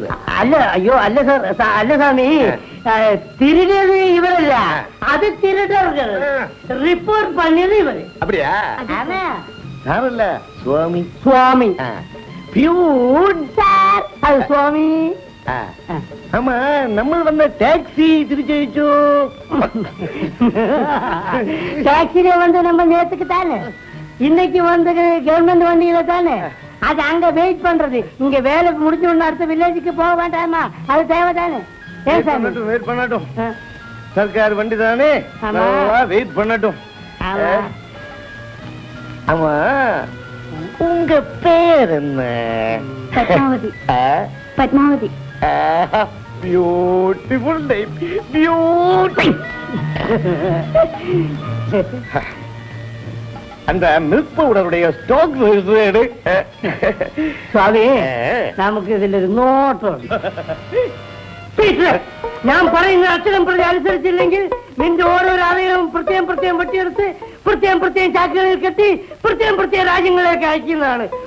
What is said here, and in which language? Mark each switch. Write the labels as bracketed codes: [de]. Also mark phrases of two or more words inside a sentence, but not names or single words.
[ml] അല്ല അയ്യോ അല്ല സാർ അല്ല സ്വാമി തിരിഞ്ഞത് ഇവരല്ല, അത് തിരിട്ടവர்கள் റിപ്പോർട്ട് പണിയത് ഇവര്. [ta] அப்படியா? [ml] ആണാ? ഞാനല്ല, സ്വാമി. സ്വാമി ആ. അത് സ്വാമി. ആ. ஆமா, നമ്മൾ വന്ന ടാക്സി തിരിച്ചയച്ചു. [ta] டாக்ஸில வந்து நம்ம நேத்துக்கு தானே, இன்னைக்கு வந்து கவர்மெண்ட் வண்டியில தானே. அது அங்க வெயிட் பண்றது, இங்க வேலை முடிஞ்ச உடனே அடுத்த வில்லேஜுக்கு போக வேண்டாமா? அது தேவை தானே. ஏன் சாமி? வெயிட் பண்ணட்டும். சர்க்கார் வண்டி தானே, ஆமா. வெயிட் பண்ணட்டும். ஆமா. ஆமா, உங்க பேர் என்ன? [ml] പത്മാവതി. പത്മാവതി. [en] beautiful name, [ta] பியூட்டி. அந்த மில்க் பவுடருடைய ஸ்டாக் எடு. [ml] സ്വാമി നമുക്ക് ഇതിലൊരു നോട്ടം. ഞാൻ പറയുന്ന അക്ഷരം പ്രതി അനുസരിച്ചില്ലെങ്കിൽ നിന്റെ ഓരോരോ ആലയവും പ്രത്യേകം പ്രത്യേകം വെട്ടിയെടുത്ത് പ്രത്യേകം പ്രത്യേകം ചാക്കുകളിൽ കെട്ടി പ്രത്യേകം പ്രത്യേക രാജ്യങ്ങളിലേക്ക് അയക്കുന്നതാണ്.